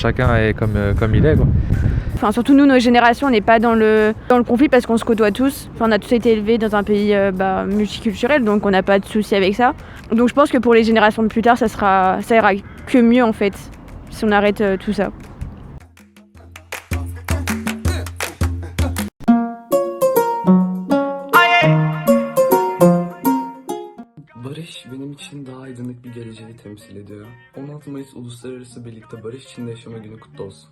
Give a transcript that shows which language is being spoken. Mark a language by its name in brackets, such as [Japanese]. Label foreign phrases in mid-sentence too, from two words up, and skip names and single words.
[French] Chacun est comme il est, quoi. Surtout nous, nos générations, on n'est pas dans le conflit parce qu'on se côtoie tous. On a tous été élevés dans un pays multiculturel, donc on n'a pas de soucis avec ça. Donc je pense que pour les générations de plus tard, ça ira que mieux, en fait, si on arrête tout ça. [Turkish] Barış benim için daha aydınlık bir geleceği temsil ediyor. 16 Mayıs Uluslararası Birlikte Barış İçinde Yaşama Günü kutlu olsun.